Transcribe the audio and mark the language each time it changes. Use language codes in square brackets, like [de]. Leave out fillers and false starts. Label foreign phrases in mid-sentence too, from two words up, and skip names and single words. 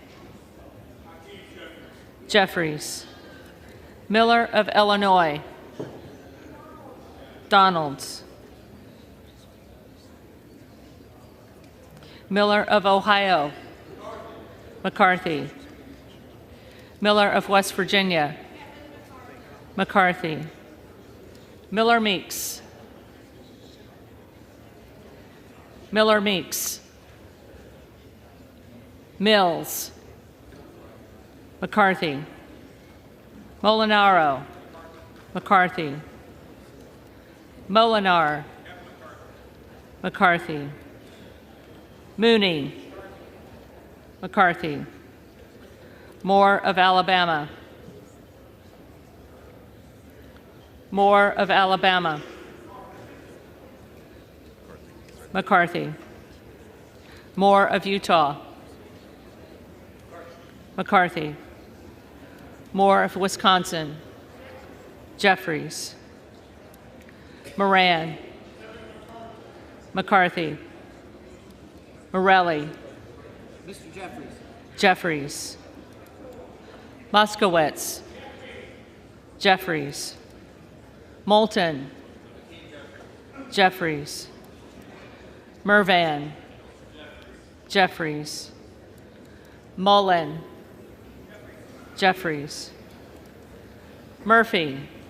[en] Jeffries, Miller of Illinois, Donalds, Miller of Ohio, McCarthy, Miller of West Virginia, McCarthy, Miller Meeks, Miller Meeks, Mills, McCarthy, Molinaro, McCarthy, Molinar, McCarthy, Mooney, McCarthy, Moore of Alabama, Moore of Alabama, McCarthy, Moore of Utah, McCarthy, Moore of Wisconsin, Jeffries, Moran, McCarthy, Morelli, Mr. Jeffries. Jeffries, Moskowitz, Jeffries, Moulton, Jeffries, Mervan, Jeffries, Mullen, Jeffries, Murphy,